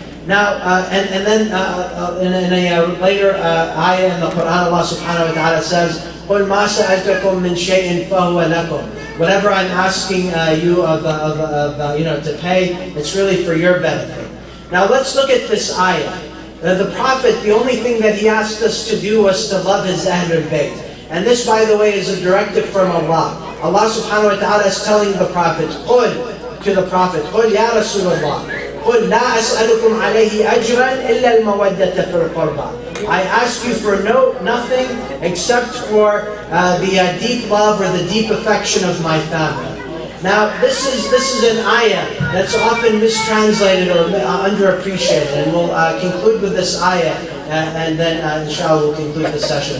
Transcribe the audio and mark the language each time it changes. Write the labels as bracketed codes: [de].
[en] Now, and then in a later ayah in the Quran, Allah subhanahu wa ta'ala says, [ar] قُلْ مَا سَأَلْتَكُم مِّن شَيْءٍ فَهُوَ لَكُمْ. [en] Whatever I'm asking you to pay, it's really for your benefit. Now let's look at this ayah. The Prophet, the only thing that he asked us to do was to love his Ahlul Bayt. And this, by the way, is a directive from Allah. Allah subhanahu wa ta'ala is telling the Prophet, [ar] قُلْ, [en] to the Prophet, [ar] قُلْ يا رسول الله, قُلْ لَا أَسْأَلُكُمْ عَلَيْهِ أَجْرًا إِلَّا الْمَوَدَّةَ فِي الْقُرْبَى. [en] I ask you for nothing except for the deep love or the deep affection of my family. Now, this is an ayah that's often mistranslated or underappreciated, and we'll conclude with this ayah, and then inshallah we'll conclude the session.